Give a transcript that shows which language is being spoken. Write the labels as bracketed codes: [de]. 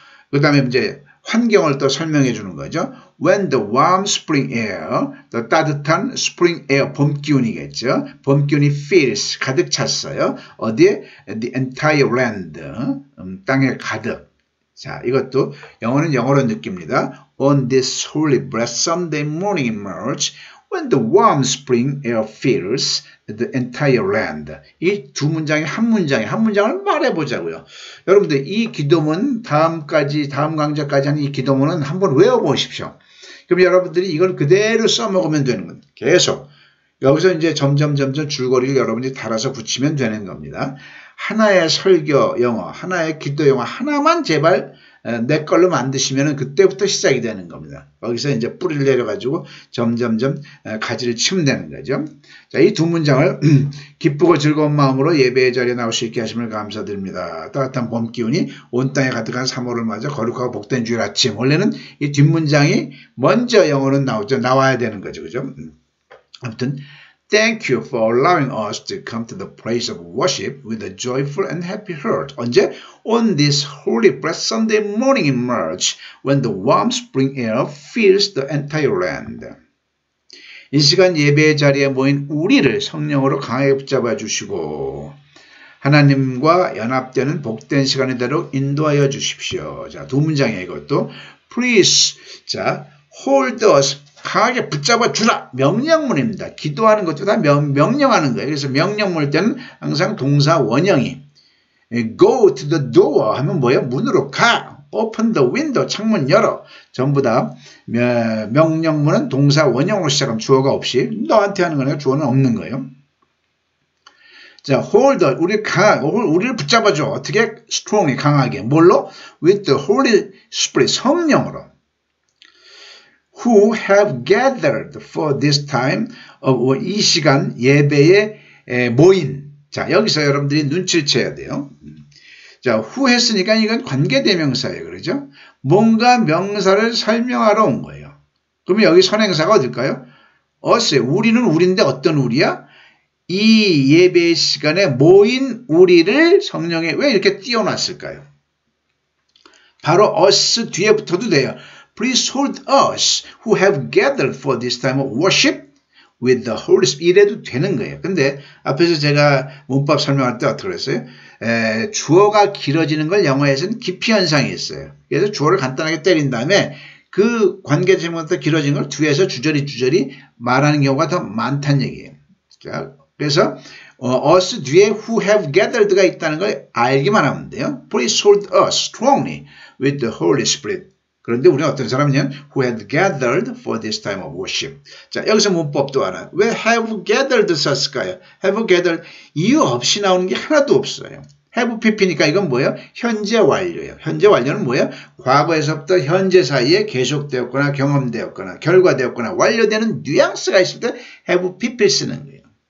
[ko] 그 다음에 이제 환경을 또 설명해 주는 거죠. [en] When the warm spring air, [ko] 또 따뜻한 [en] spring air, [ko] 봄 기운이겠죠. 봄 기운이 [en] fills, [ko] 가득 찼어요. 어디에? [en] The entire land, [ko] 땅에 가득. 자, 이것도 영어는 영어로 느낍니다. [en] On this holy blessed Sunday morning in March, when the warm spring air fills the entire land. [ko] 이 두 문장이 한 문장을 말해보자고요. 여러분들 이 기도문 다음 강좌까지 한 이 기도문은 한번 외워보십시오. 그럼 여러분들이 이걸 그대로 써먹으면 되는 겁니다. 계속. 여기서 이제 점점 줄거리를 여러분들이 달아서 붙이면 되는 겁니다. 하나의 설교 영어, 하나의 기도 영어 하나만 제발 내 걸로 만드시면 그때부터 시작이 되는 겁니다. 거기서 이제 뿌리를 내려가지고 점점 가지를 치면 되는 거죠. 자, 이 두 문장을 기쁘고 즐거운 마음으로 예배의 자리에 나올 수 있게 하심을 감사드립니다. 따뜻한 봄 기운이 온 땅에 가득한 3월을 맞아 거룩하고 복된 주일 아침. 원래는 이 뒷문장이 먼저 영어는 나와야 되는 거죠. 그죠? 아무튼 [en] Thank you for allowing us to come to the place of worship with a joyful and happy heart. [ko] 언제? [en] On this holy blessed Sunday morning in March, when the warm spring air fills the entire land. [ko] 이 시간 예배의 자리에 모인 우리를 성령으로 강하게 붙잡아 주시고 하나님과 연합되는 복된 시간이 되도록 인도하여 주십시오. 자, 두 문장이에요. 이것도 [en] Please, 자, hold us. [ko] 강하게 붙잡아 주라. 명령문입니다. 기도하는 것도 다 명령하는 거예요. 그래서 명령문일 때는 항상 동사 원형이 [en] go to the door [ko] 하면 뭐예요? 문으로 가. [en] open the window. [ko] 창문 열어. 전부 다 명령문은 동사 원형으로 시작하면 주어가 없이 너한테 하는 거니까 주어는 없는 거예요. 자, [en] hold us. [ko] 우리를 붙잡아줘. 어떻게? [en] strongly. [ko] 강하게. 뭘로? [en] with the Holy Spirit. [ko] 성령으로. [en] Who have gathered for this time, [ko] 이 시간 예배에 모인. 자, 여기서 여러분들이 눈치를 채야 돼요. 자, who 했으니까 이건 관계대명사예요. 그러죠? 뭔가 명사를 설명하러 온 거예요. 그러면 여기 선행사가 어딜까요? us, 우리는 우리인데 어떤 우리야? 이 예배 시간에 모인 우리를 성령에 왜 이렇게 띄워놨을까요? 바로 us 뒤에 붙어도 돼요. [en] Please hold us who have gathered for this time of worship with the Holy Spirit. [ko] 이래도 되는 거예요. 근데 앞에서 제가 문법 설명할 때 어떻게 그랬어요? 주어가 길어지는 걸 영어에서는 기피 현상이 있어요. 그래서 주어를 간단하게 때린 다음에 그 관계제목부터 길어진 걸 뒤에서 주저리 말하는 경우가 더 많다는 얘기예요. 자, 그래서 us 뒤에 [en] who have gathered [ko] 가 있다는 걸 알기만 하면 돼요. [en] Please hold us strongly with the Holy Spirit. [ko] 그런데 우리는 어떤 사람이냐면 [en] who had gathered for this time of worship. [ko] 자, 여기서 문법도 알아요. 왜 have gathered 썼을까요? have gathered 이유 없이 나오는 게 하나도 없어요. have pp니까 이건 뭐예요? 현재 완료예요. 현재 완료는 뭐예요? 과거에서부터 현재 사이에 계속되었거나 경험되었거나 결과되었거나 완료되는 뉘앙스가 있을 때 have pp를 쓰는 거예요.